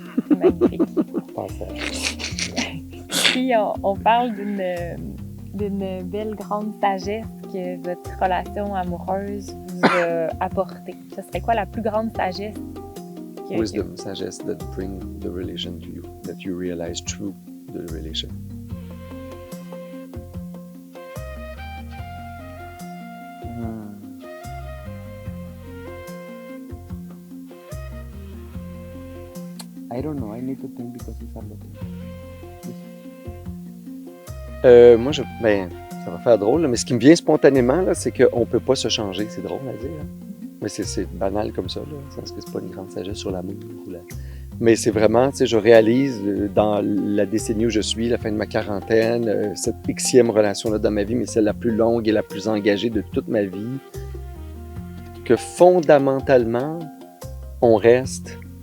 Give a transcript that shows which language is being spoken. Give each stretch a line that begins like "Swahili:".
French: Magnifique. Passage. Si on parle d'une belle grande sagesse que votre relation amoureuse vous a apportée, ce serait quoi la plus grande sagesse
English: Wisdom, sagesse that bring the relation to you, that you realize through the relation. I don't know. I need to think because it's a lot.
French: Moi, ça va faire drôle, là, mais ce qui me vient spontanément, là, c'est qu'on ne peut pas se changer. C'est drôle à dire, hein? Mais c'est banal comme ça, là. Parce que c'est pas une grande sagesse sur l'amour. Mais c'est vraiment, tu sais, je réalise dans la décennie où je suis, la fin de ma quarantaine, cette Xème relation-là dans ma vie, mais celle la plus longue et la plus engagée de toute ma vie, que fondamentalement, on reste.